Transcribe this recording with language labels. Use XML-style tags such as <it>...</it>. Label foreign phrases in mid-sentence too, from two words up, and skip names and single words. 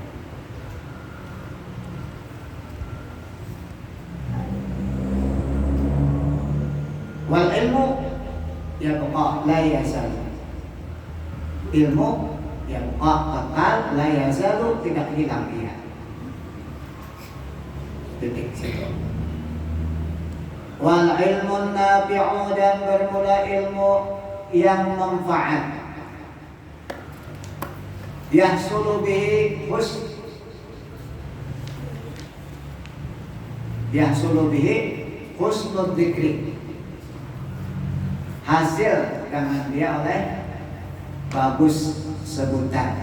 <ar>والعلم يبقى لا يزال، علم يبقى kekal لا يزال,</ar> <ms>tidak hilang ia. Titik situ.</ms> <ar>والعلم نافع,</ar> <ms>dan bermula ilmu yang manfaat.</ms> <ar>يحصل به حسن الذكر,</ar> <ms>hasil dengan dia oleh bagus sebutan.</ms>